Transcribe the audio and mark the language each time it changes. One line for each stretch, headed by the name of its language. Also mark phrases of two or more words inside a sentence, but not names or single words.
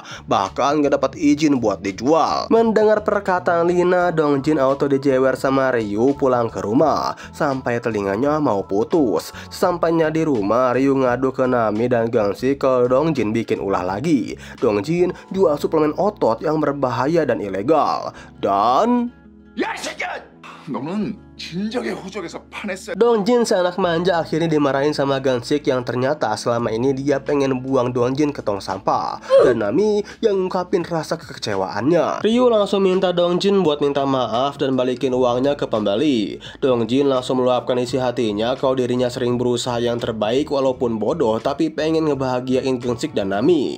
Indonesian: Bahkan gak dapat izin buat dijual. Mendengar perkataan Lina, Dongjin auto dijewer sama Ryu pulang ke rumah. Sampai telinganya mau putus. Sampai Sesampainya di rumah, Ryu ngadu ke Nami dan Gangsik kalau Dongjin bikin ulah lagi. Dongjin jual suplemen otot yang berbahaya dan ilegal. Dan
Korean: 야, 이 새끼야! 너는 진작에 호적에서 파냈어야.
Indonesian: Dongjin seanak manja akhirnya dimarahin sama Gangsik yang ternyata selama ini dia pengen buang Dongjin ke tong sampah. Dan Nami yang ngungkapin rasa kekecewaannya. Ryu langsung minta Dongjin buat minta maaf dan balikin uangnya ke pembeli. Dongjin langsung meluapkan isi hatinya kalau dirinya sering berusaha yang terbaik walaupun bodoh tapi pengen ngebahagiain Gangsik dan Nami.